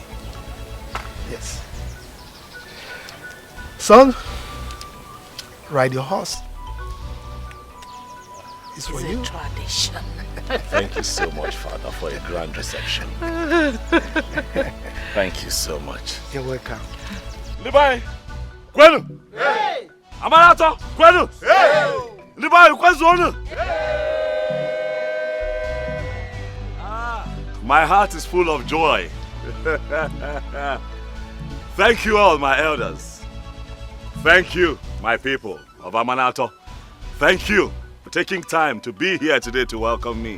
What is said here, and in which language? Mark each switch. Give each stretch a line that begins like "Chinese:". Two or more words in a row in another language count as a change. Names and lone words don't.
English: Yes. Son, ride your horse. It's for you. It's a tradition. Thank you so much, Father, for a grand reception. Thank you so much. You're welcome.
Igbo: Libai, Kwenu! Hey! Amanato, Kwenu! Hey! Libai, Kwenu!
English: My heart is full of joy. Thank you all, my elders. Thank you, my people of Amanato. Thank you for taking time to be here today to welcome me.